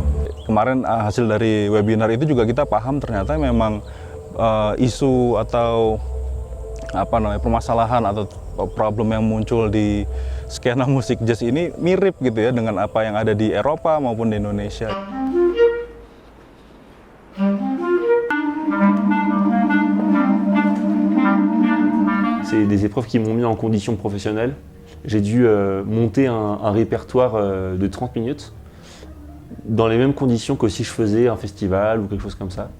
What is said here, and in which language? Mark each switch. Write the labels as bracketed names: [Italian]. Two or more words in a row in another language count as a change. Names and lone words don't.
[Indonesian] Kemarin hasil dari webinar itu juga kita paham ternyata memang isu atau permasalahan atau problem yang muncul di skena musik jazz ini mirip gitu ya dengan apa yang ada di Eropa maupun di Indonesia. [French] C'est des épreuves qui m'ont mis en condition professionnelle. J'ai dû monter un répertoire de 30 minutes dans les mêmes conditions que si je faisais un festival ou quelque chose comme ça.